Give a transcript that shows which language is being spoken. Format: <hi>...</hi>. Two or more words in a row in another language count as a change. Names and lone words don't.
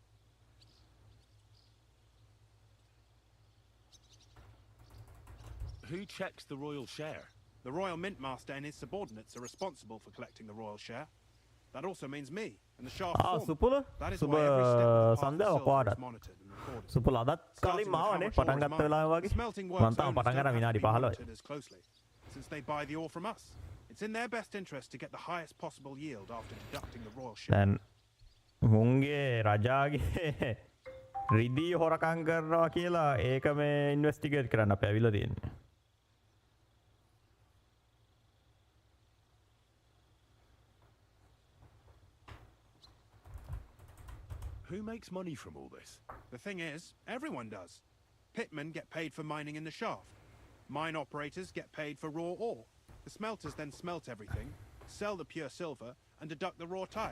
<en>Who checks the royal share? The royal mint master and his subordinates are responsible for collecting the royal share. That also means me and the shaft foreman.</en> <si>සුපුල</si> <en>That is</en> <si>සුබ</si> <en>why every step of the path of</en> <si>සන්ධ්‍යාව</si> <en>silver</en> <si>ඔක්කොටත්</si> <en>is monitored and recorded.</en> <si>සුපුල අදත් කලින්</si> <en>Starting with how</en> <si>මාවනේ</si> <en>much ore</en> <si>පටන්</si> <en>is</en> <si>ගත්ත</si> <en>mined.</en> <si>වෙලාව</si> <en>The</en> <si>වගේ</si> <en>smelting</en> <si>මම</si> <en>works</en> <si>තාම</si> <en>owners</en> <si>පටන්</si> <en>don't</en> <si>ගන්න</si> <en>have to</en> <si>විනාඩි</si> <en>be</en> <si>15යි</si> <en>monitored as closely, since they buy the ore from us. It's in their best interest to get the highest possible yield after deducting the royal share.</en> <si>දැන් මුන්ගේ රජාගේ රිදී හොරකම් කරනවා කියලා ඒක මේ ඉන්වෙස්ටිගේට් කරන්න අපේ ඇවිල්ලා තියෙන්නේ.</si> <en>Who makes money from all this? The thing is, everyone does. Pitmen get paid for mining in the shaft. Mine operators get paid for raw ore. The smelters then smelt everything, sell the pure silver, and deduct the raw tithe.</en>